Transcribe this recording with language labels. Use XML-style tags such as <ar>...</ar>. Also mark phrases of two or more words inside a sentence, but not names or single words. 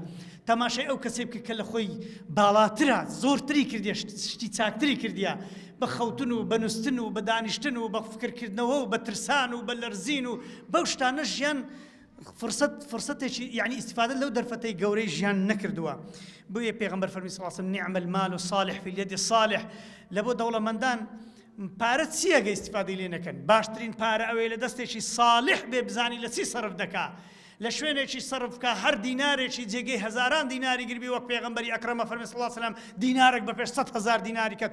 <ckb>تەماشای ئەو کەسێ بکە کە لە خۆی باڵاترە، زۆرتری کردیە، شتی چاکتری کردیە، بە خەوتن و بە نووستن و بە دانیشتن و بە فکرکردنەوە و بە ترسان و بە لەرزین و بەو شتانە ژیان فرصتێکی یعنی ئیسیفادە لەو دەرفەتەی گەورەی ژیان نەکردووە. بۆیە پێغەمبەر فەرمی</ckb> <ar>صلی الله علیه و سلم نعم المال الصالح في اليد الصالح.</ar> <ckb>لە بۆ دەوڵەمەندان پارە چیەگە ئیسیفادەی لێ نەکەن؟ باشترین پارە ئەوەیە لە دەستێکی صالح بێ بزانی لە چی سەرف دەکا، لە شوێنێکی سەرفکە هەر دینارێکی جێگەی هەزاران دیناری گربی وەک پێغەمبەری ئەکرەمە فەرمی</ckb> <ar>صلی الله علیه و سلم</ar> <ckb>دینارێک بە پێش 100,000 دیناری کەت.</ckb>